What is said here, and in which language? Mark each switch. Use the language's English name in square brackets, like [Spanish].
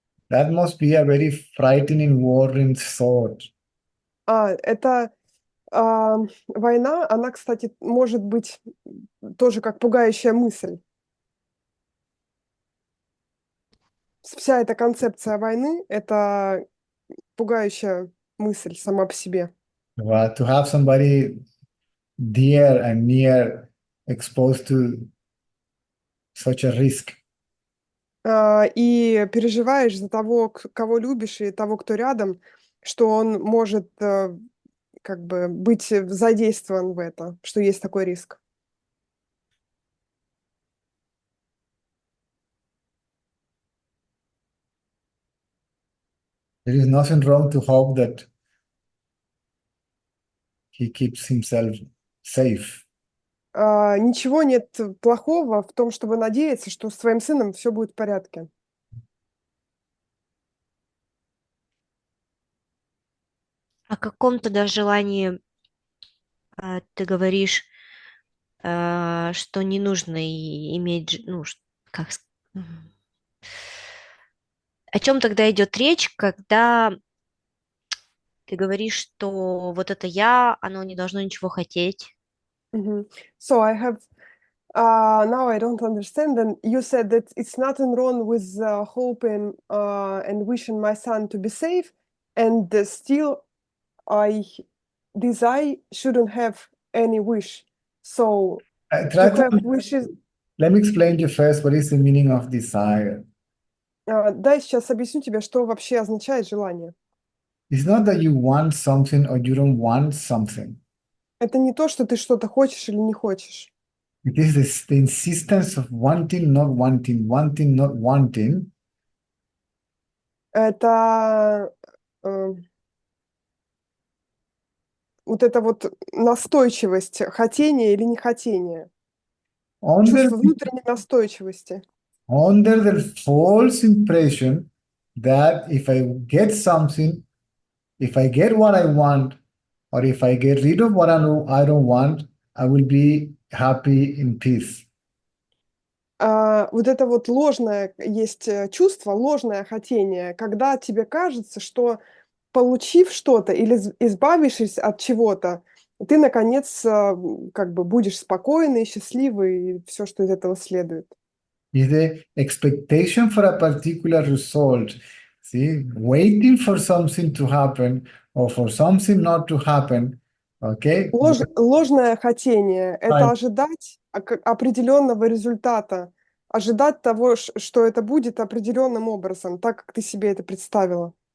[English] That must be a very frightening, worrying thought. [Russian] Это война, она, кстати, может быть тоже как пугающая мысль. Вся эта концепция войны — это пугающая мысль сама по себе. [English] To have somebody dear and near exposed to such a risk. [Russian] И переживаешь за того, кого любишь, и того, кто рядом, что он может как бы быть задействован в это, что есть такой риск. [English] There is nothing wrong to hope that he keeps himself safe. [Russian] Ничего нет плохого в том, чтобы надеяться, что с твоим сыном все будет в порядке. О каком тогда желании ты говоришь, что не нужно иметь, ну, о чем тогда идет речь, когда ты говоришь, что вот это я, оно не должно ничего хотеть? [English] So I have now I don't understand. And you said that it's nothing wrong with hoping and wishing my son to be safe, and still this I shouldn't have any wish. So to have wishes. Let me explain to you first what is the meaning of desire. [Russian] Да, сейчас объясню тебе, что вообще означает желание. [English] It's not that you want something or you don't want something. [Russian] Это не то, что ты что-то хочешь или не хочешь. [English] It is the insistence of wanting, not wanting, wanting, not wanting. [Russian] Это вот эта вот настойчивость, хотение или нехотение. Чувство внутренней настойчивости. [English] Under the false impression that if I get something, if I get what I want, or if I get rid of what I don't want, I will be happy in peace. [Russian] Вот это вот ложное есть чувство, ложное хотение, когда тебе кажется, что получив что-то или избавившись от чего-то, ты, наконец, как бы будешь спокойный, счастливый, и все, что из этого следует. [English] Is the expectation for a particular result, see, waiting for something to happen or for something not to happen, okay? [Russian] Ложное хотение — это ожидать определенного результата, ожидать того, что это будет определенным образом, так, как ты себе это представила.